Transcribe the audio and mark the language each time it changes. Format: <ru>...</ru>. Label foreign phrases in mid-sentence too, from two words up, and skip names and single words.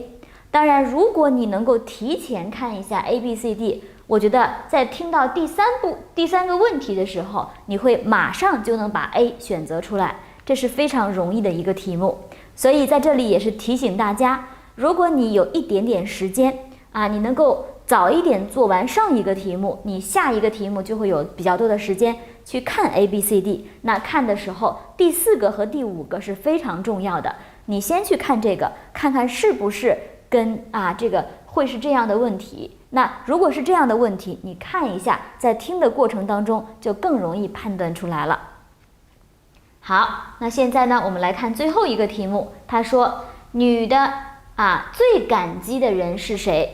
<zh>當然如果你能夠提前看一下 ABCD， 我覺得在聽到第3個問題的時候，你會馬上就能把 A 選擇出來，這是非常容易的一個題目。所以在這裡也是提醒大家，如果你有一點點時間你能夠早一點做完上一個題目，你下一個題目就會有比較多的時間去看 ABCD。那看的時候，第4個和第5個是非常重要的。你先去看這個，看看是不是跟這個會是這樣的問題。那如果是這樣的問題，你看一下，在聽的過程當中就更容易判斷出來了。好，那現在呢，我們來看最後一個題目。他說，女的最感激的人是誰？</zh>